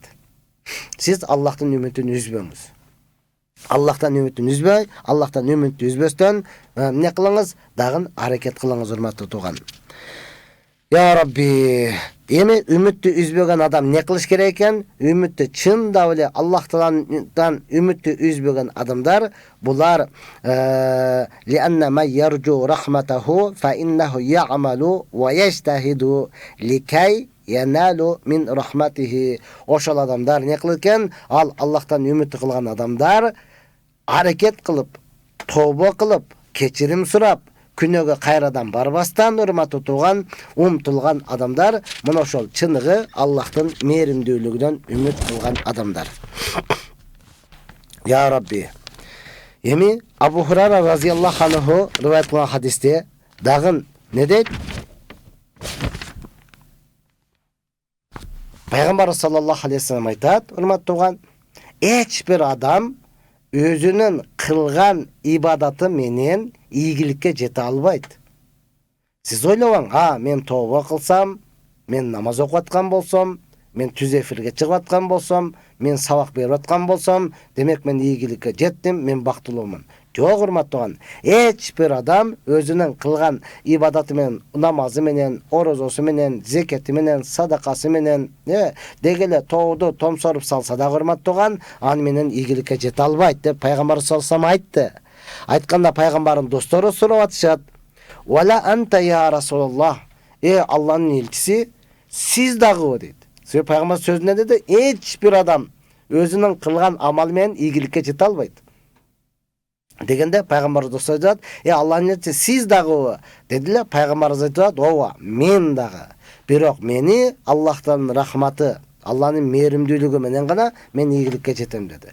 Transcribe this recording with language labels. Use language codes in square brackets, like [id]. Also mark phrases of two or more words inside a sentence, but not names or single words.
[ky] Сиз Аллахтын үмүтүн үзбөңүз. Аллахтан үмүтүн үзбөй, Аллахтан үмүттү үзбөстөн не кылыңыз? Дагы аракет кылыңыз, урматтуу тууган. [ar] Я Рабби, [ky] эми үмүттү үзбөгөн адам не кылыш керек экен? Үмүттү чындап эле Аллах Тааладан үмүттү үзбөгөн адамдар, булар [ar] لأن ما يرجو رحمته فإنه يعمل و يجتهد لكي ينال من رحمته. [ky] Ошол адамдар не кылат экен? Ал Аллахтан үмүт кылган адамдар аракет кылып, тобо кылып, кечирим сурап, күнөөгө кайрадан барбастан, урматтуу тууган, умтулган адамдар, мына ошол чыныгы Аллахтын мээримдүүлүгүнөн үмүт кылган адамдар. [ar] Я Рабби. [ky] Эми Абу Хурайра [ar] رضي الله عنه [ky] риваят кылган хадисте дагы не дейт? Пайгамбар [ar] صلى الله عليه وسلم [ky] айтат, урматтуу тууган, Эч бир адам өзүнүн кылган ибадаты менен ийгиликке жете албайт. Siz ойлобаң, мен тооба кылсам, мен намаз окуп аткан болсом, мен түз эфирге чыгып аткан болсом, мен сабак берип аткан болсом, демек мен ийгиликке жеттим, мен бактылуумун. Жок, урматтуу, эч бир адам өзүнүн кылган ибадаты менен, намазы менен, орозосу менен, зекети менен, садакасы менен, дегеле тоодо томсоруп салса да, урматтуу, аны менен ийгиликке жете албайт деп пайгамбар [ar] صلى الله عليه [ky] айтты. Айтканда пайгамбардын достору сурап атышат. [ar] ولا أنت يا رسول الله. [ky] Алланын элчиси, сиз дагы дейт. Себеби пайгамбар сөзүндө деди, эч бир адам өзүнүн кылган амалы менен ийгиликке жете албайт. Дегенде пайгамбар достор айтат, Алланын элчиси, сиз дагы дедиле. Пайгамбар айтат, ооба, мен дагы. Бирок мени Аллахтын рахматы, Алланын мээримдүүлүгү менен гана мен ийгиликке жетем деди.